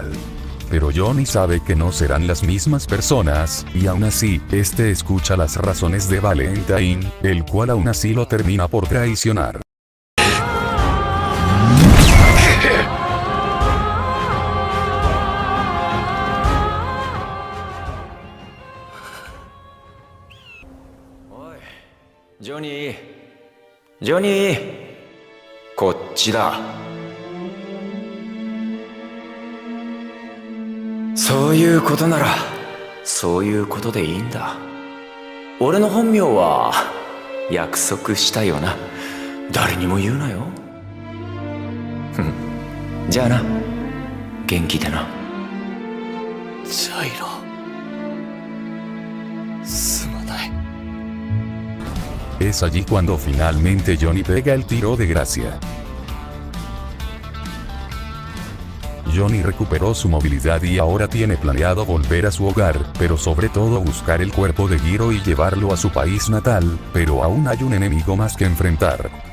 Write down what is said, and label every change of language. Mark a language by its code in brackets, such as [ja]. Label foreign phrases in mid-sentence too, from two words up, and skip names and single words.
[es] Pero Johnny sabe que no serán las mismas personas, y aún así, este escucha las razones de Valentine, el cual aún así lo termina por traicionar. [ja] Johnny, Johnny, こっちだ。そういうことならそういうことでいいんだ。俺の本名は約束したよな。誰にも言うなよ。じゃあな、元気でな。ジャイロ、すまない。 [es] Es allí cuando finalmente Johnny pega el tiro de gracia. Johnny recuperó su movilidad y ahora tiene planeado volver a su hogar, pero sobre todo buscar el cuerpo de Giro y llevarlo a su país natal, pero aún hay un enemigo más que enfrentar.